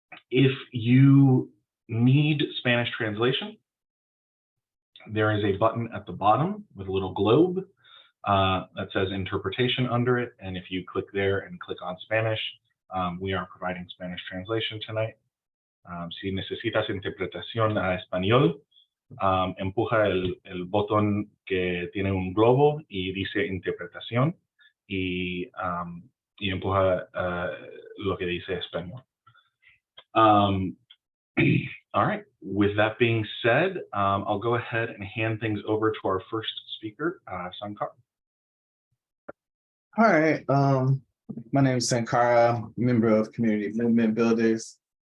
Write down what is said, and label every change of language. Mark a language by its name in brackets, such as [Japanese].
[English] If you need Spanish translation, there is a button at the bottom with a little globe that says interpretation under it. And if you click there and click on Spanish, we are providing Spanish translation tonight. [Spanish] Si necesitas interpretación a español, empuja el botón que tiene un globo y dice interpretación y empuja lo que dice español. [English] All right, with that being said, I'll go ahead and hand things over to our first speaker, Sankara. All right, my name is Sankara, member of Community Movement Builders.